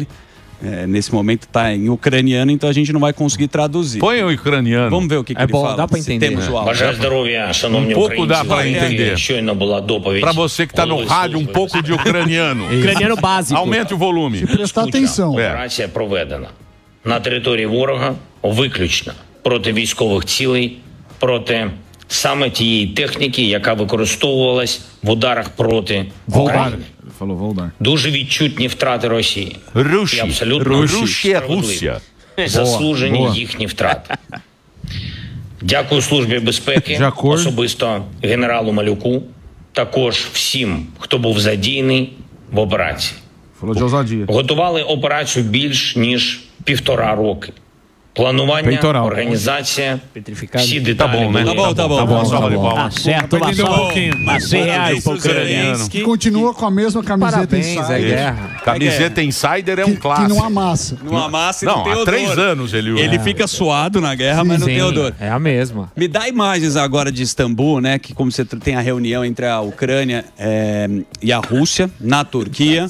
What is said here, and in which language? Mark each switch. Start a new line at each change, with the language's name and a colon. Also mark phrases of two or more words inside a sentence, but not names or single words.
Portuguese: Nesse momento está em ucraniano, então a gente não vai conseguir traduzir. Põe o ucraniano. Vamos ver o que ele fala. Dá para entender. Temos o áudio. Um pouco dá para entender. Para você que está no rádio, um pouco de ucraniano. Ucraniano básico. Aumente o volume. Prestar atenção.
Ukrainian: Операція проведена на території ворога виключно проти військових цілей, проти саме тієї техніки, яка використовувалась в ударах проти України. Дуже відчутні втрати Росії. І абсолютно справедливі. Заслужені їхні втрати. Дякую Службі безпеки, особисто генералу Малюку, також всім, хто був задіяний в операції. Готували операцію більш ніж 1,5 роки. Планування, організація, всі деталі були.
Portuguese: Tá bom. Acerta lá só R$100 para o ucraniano. Que continua com a mesma camiseta insider. Camiseta insider é um clássico. Que não amassa. Não amassa e não tem há odor. 3 anos ele usa. Ele fica suado na guerra, mas não tem odor. É a mesma. Me dá imagens agora de Istambul, né? Que como você tem a reunião entre a Ucrânia e a Rússia, na Turquia.